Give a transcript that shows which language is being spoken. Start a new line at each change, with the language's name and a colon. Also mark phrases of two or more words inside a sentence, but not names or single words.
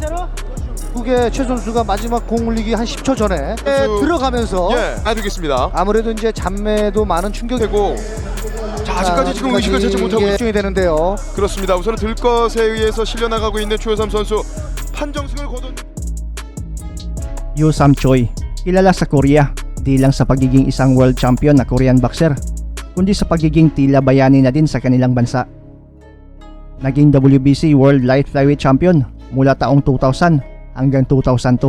Korean: 후계 최 선수가 마지막 공 올리기 한 10초 전에 들어가면서 알겠습니다. 아무래도 이제 잔매도 많은 충격이 되고 자, 아직까지 지금 의식을 찾지 못하고 집중이 되는데요. 그렇습니다. 우선은 들것에 의해서 실려나가고 있는 최우삼 선수 판정승을 거둔
Filipino: Yoo Sam Choi, kilala sa Korea di lang sa pagiging isang
English: world champion
Filipino: na
English: Korean boxer,
Filipino: kundi sa pagiging tila bayani na din sa kanilang bansa. Naging WBC World Light Flyweight Champion mula taong 2000 hanggang 2002.